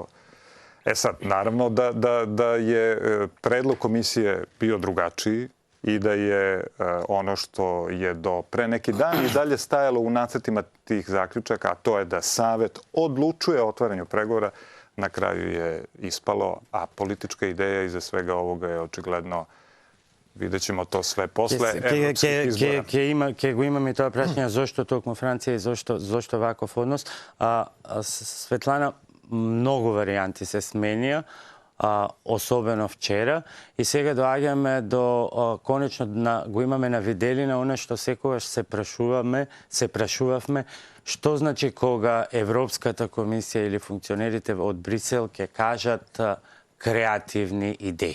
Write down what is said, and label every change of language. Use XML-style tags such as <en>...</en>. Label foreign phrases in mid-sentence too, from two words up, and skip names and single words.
<sr>sad, naravno da je predlog komisije bio drugačiji i da je ono što je do pre neki dan i dalje stajalo u nacrtima tih zaključaka, a to je da Savet odlučuje o otvaranju pregovora, na kraju je ispalo, a politička ideja iza svega ovoga je očigledno, vidjet ćemo to sve posle evropskih izbora.</sr> <mk>Ке го имаме тоа прашање, зошто токму Франција и зошто ваков однос? Светлана, многу варијанти се сменија, особено вчера, и сега доаѓаме до конечно го имаме на виделина она што секогаш се прашувавме, што значи кога Европската комисија или функционерите од Брисел ќе кажат креативни идеи.</mk>